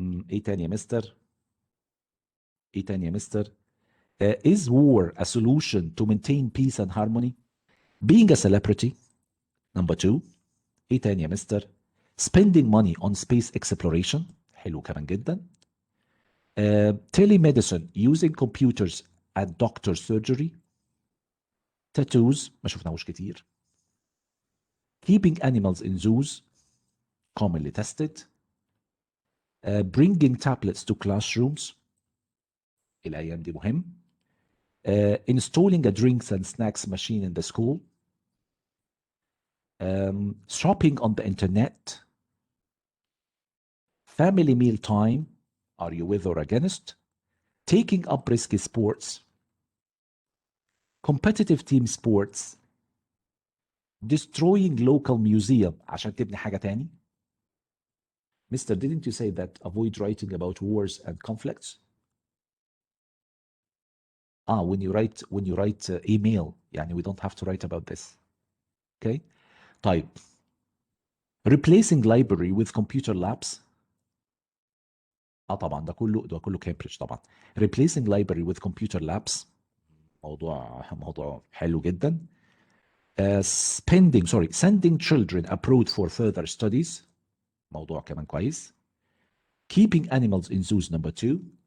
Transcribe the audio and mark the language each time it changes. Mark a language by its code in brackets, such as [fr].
[ar] ايه تاني يا مستر؟ [en] Is war a solution to maintain peace and harmony? Being a celebrity. Number 2. [ar] ايه تاني يا مستر؟ [en] Spending money on space exploration. [ar] حلو كمان جدا. [en] Telemedicine, using computers at doctor's surgery. [ar] Tattoos ما شفناهوش كتير. [en] Keeping animals in zoos, commonly tested. Bringing tablets to classrooms. [ar] الأيام دي مهم. [en] Installing a drinks and snacks machine in the school. Shopping on the internet. Family meal time. Are you with or against? Taking up risky sports. Competitive team sports. Destroying local museum [ar] عشان تبني حاجة تاني. [en] Mister, didn't you say that avoid writing about wars and conflicts? When you write email يعني we don't have to write about this. Okay. طيب. Replacing library with computer labs. [ar] طبعا ده كله كامبريدج طبعا. [en] Replacing library with computer labs. [ar] موضوع حلو جدا. [en] Sending children abroad for further studies. [ar] موضوع كمان كويس. [en] Keeping animals in zoos. Number 2.